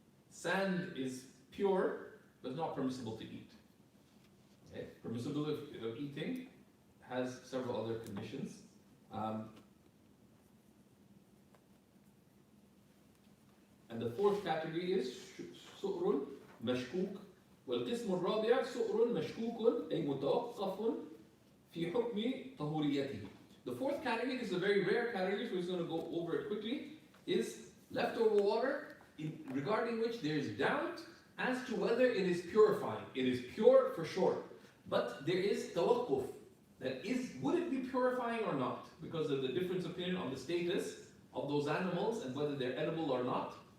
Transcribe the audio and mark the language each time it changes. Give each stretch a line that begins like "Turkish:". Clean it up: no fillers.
English: Sand is pure, but not permissible to eat. Okay? Permissibility of eating has several other conditions. And the fourth category is سؤر مشكوك.
Arabic: والقسم الرابع سؤر مشكوك أي متوقف في حكم طهوريته.
English: The fourth category is a very rare category, so we're just going to go over it quickly, is leftover water regarding which there is doubt as to whether it is purifying. It is pure for sure, but there is tawaqquf. Would it be purifying or not? Because of the difference of opinion on the status of those animals and whether they're edible or not.